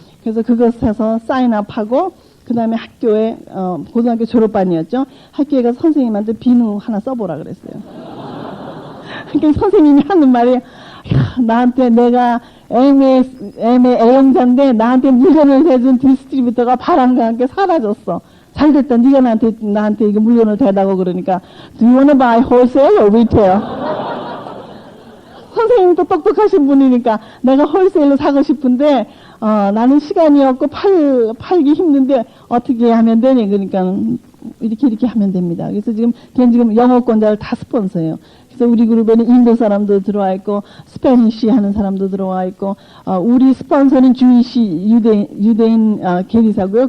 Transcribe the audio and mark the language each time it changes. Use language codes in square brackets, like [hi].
[ko] 그래서 그거 사서 사인업하고 그 다음에 학교에 고등학교 졸업반이었죠. 학교에 가서 선생님한테 비누 하나 써보라 그랬어요. 그러니까 선생님이 하는 말이 나한테 내가 애매 애용자인데 나한테 물건을 대준 디스트리뷰터가 바람과 함께 사라졌어. 잘됐다. 네가 나한테 이거 물건을 대다고 그러니까 [en] Do you wanna buy wholesale or retail? [ko] 선생님도 똑똑하신 분이니까 내가 홀세일로 사고 싶은데 나는 시간이 없고 팔기 힘든데 어떻게 하면 되니? 그러니까 이렇게 하면 됩니다. 그래서 지금 걔는 지금 영어권자를 다 스폰서예요. 그래서 우리 그룹에는 인도 사람도 들어와 있고 스페니쉬 하는 사람도 들어와 있고 우리 스폰서는 주이시 유대인 계리사고요.